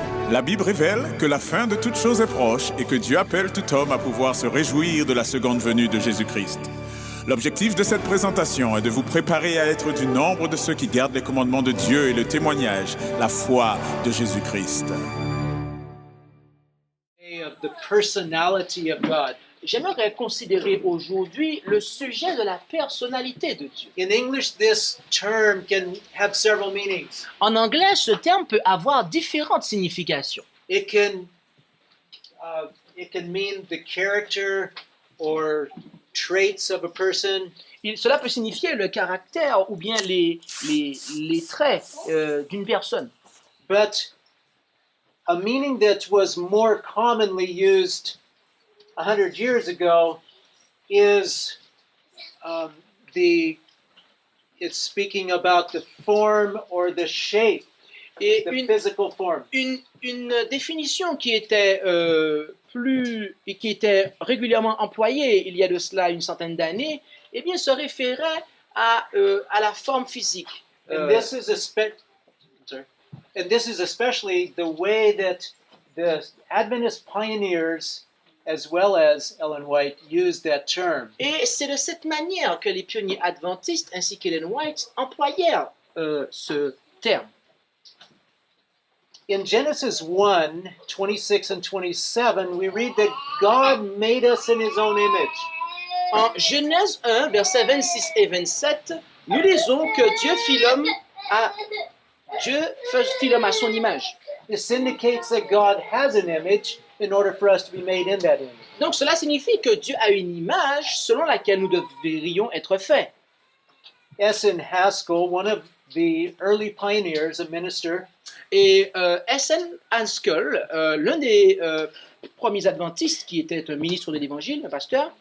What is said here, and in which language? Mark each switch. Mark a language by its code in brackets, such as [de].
[fr] La Bible révèle que la fin de toute chose est proche et que Dieu appelle tout homme à pouvoir se réjouir de la seconde venue de Jésus-Christ. L'objectif de cette présentation est de vous préparer à être du nombre de ceux qui gardent les commandements de Dieu et le témoignage, la foi de Jésus-Christ. [en] Of the personality of God. [fr] J'aimerais considérer aujourd'hui le sujet de la personnalité de Dieu. [en] In English, this term can have several meanings. [fr] En anglais, ce terme peut avoir différentes significations. [en] It can mean the character or traits of a person. [fr] Cela peut signifier le caractère ou bien les traits d'une personne. [en] But a meaning that was more commonly used 100 years ago is it's speaking about the form or the shape, [fr] Et [en] the physical form. [fr] Une définition qui était qui était régulièrement employée il y a de cela une centaine d'années, eh bien, se référait à la forme physique. [en] And this is especially the way that the Adventist pioneers, as well as Ellen White, used that term. [fr] Et c'est de cette manière que les pionniers adventistes ainsi qu'Ellen White employèrent ce terme. [en] In Genesis 1, 26 and 27, we read that God made us in His own image. [fr] En Genèse 1, versets 26 et 27, nous lisons que Dieu fit l'homme à son image. [en] This indicates that God has an image in order for us to be made in that image. [fr] Donc cela signifie que Dieu a une image selon laquelle nous devrions être faits. [en] S.N. Haskell, one of the early pioneers, a minister, [fr] Et S.N. Haskell, l'un des premiers adventistes qui était un ministre de l'Évangile, un pasteur,